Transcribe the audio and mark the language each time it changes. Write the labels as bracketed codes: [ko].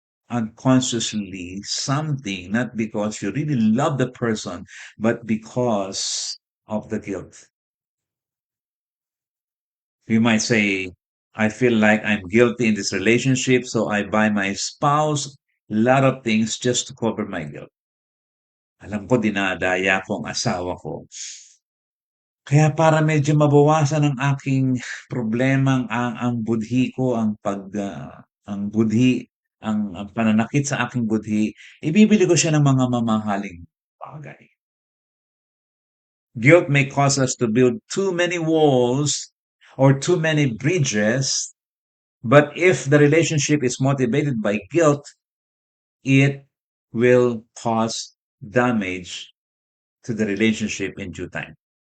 [en] unconsciously something, not because you really love the person, but because of the guilt. You might say, I feel like I'm guilty in this relationship, so I buy my spouse a lot of things just to cover my guilt. [tl] Alam ko dinadaya ko ang asawa ko. Kaya para medyo mabawasan ang aking problemang ang budhi ko, ang budhi, ang pananakit sa aking budhi, ibibili ko siya ng mga mamahaling bagay. [en] Guilt may cause us to build too many walls or too many bridges, but if the relationship is motivated by guilt, it will cause damage to the relationship in due time.